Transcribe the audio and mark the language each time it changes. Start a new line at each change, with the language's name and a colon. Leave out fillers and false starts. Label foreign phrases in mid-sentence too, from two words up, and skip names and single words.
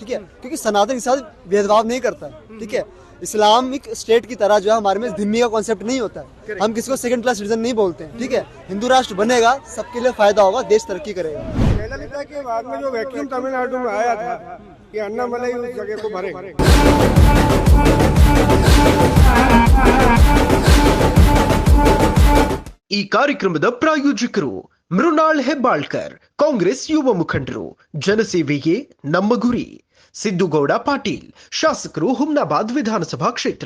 Hindi: ठीक है, क्योंकि सनातन के साथ भेदभाव नहीं करता है. ठीक है, इस्लामिक स्टेट की तरह जो है हमारे में धिम्मी का कॉन्सेप्ट नहीं होता है. हम किसी को
English: second class citizen
Hindi: नहीं बोलते हैं. ठीक है, हिंदू राष्ट्र बनेगा, सबके लिए फायदा होगा, देश तरक्की करेगा. जयललिता के बाद में जो वैक्यूम तमिलनाडु में आया था कि अन्नामलाई उस जगह को भरे.
Kannada: ಈ ಕಾರ್ಯಕ್ರಮದ ಪ್ರಾಯೋಜಕರು ಮೃಣಾಲ್ ಹೆಬ್ಬಾಳ್ಕರ್, ಕಾಂಗ್ರೆಸ್ ಯುವ ಮುಖಂಡರು. ಜನಸೇವೆಯೇ ನಮ್ಮ ಗುರಿ. ಸಿದ್ದುಗೌಡ ಪಾಟೀಲ್, ಶಾಸಕರು, ಹುಮ್ನಾಬಾದ್ ವಿಧಾನಸಭಾ ಕ್ಷೇತ್ರ.